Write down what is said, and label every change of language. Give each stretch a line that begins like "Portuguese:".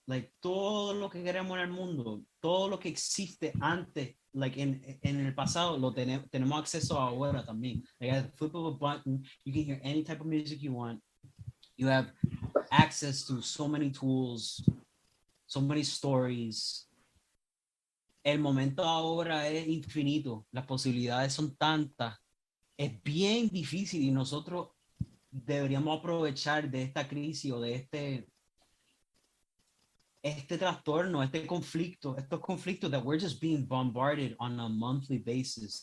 Spanish: Like, todo lo que queremos en el mundo, todo lo que existe antes, like en el pasado, lo tenemos acceso ahora también.
English: Like, at the flip of a button, you can hear any type of music you want. You have access to so many tools, so many stories.
Spanish: El momento ahora es infinito. Las posibilidades son tantas. Es bien difícil y nosotros deberíamos aprovechar de esta crisis o de este trastorno, estos conflictos
English: that we're just being bombarded on a monthly basis.